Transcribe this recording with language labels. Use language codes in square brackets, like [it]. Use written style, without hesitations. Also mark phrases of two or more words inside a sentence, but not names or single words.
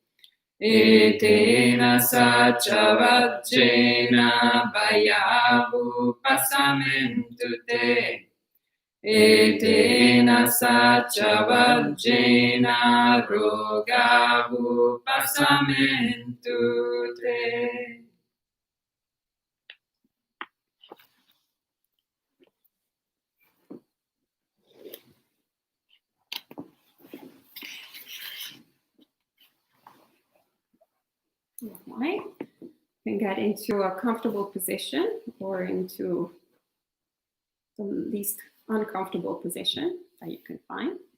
[pi] Etena Satcha Vajjena Bhaya Vupasamentu Te. Etena Satcha Vajjena Roga Vupasamentu Te. [en] All right. You can get into a comfortable position or into the least uncomfortable position that you can find.